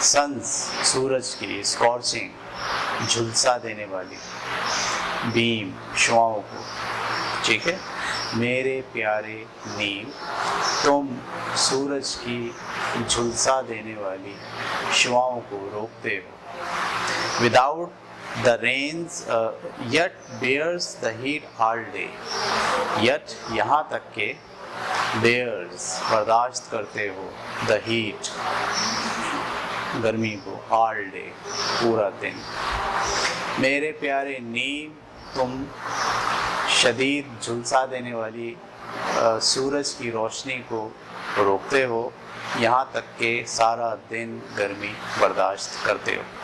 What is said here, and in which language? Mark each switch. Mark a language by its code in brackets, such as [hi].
[ur] Since سورج کی, اسکارچنگ جھلسا دینے والی, بیم شعاؤں کو, ٹھیک ہے. میرے پیارے نیم, تم سورج کی جھلسا دینے والی شعاؤں کو روکتے ہو. [en] Without the rains yet bears the heat all day. yet [ur] یہاں تک کہ [en] bears [ur] برداشت کرتے ہو [en] the heat [ur] گرمی کو, [en] all day [ur] پورا دن. میرے پیارے نیم, تم شدید جھلسا دینے والی سورج کی روشنی کو روکتے ہو, یہاں تک کہ سارا دن گرمی برداشت کرتے ہو.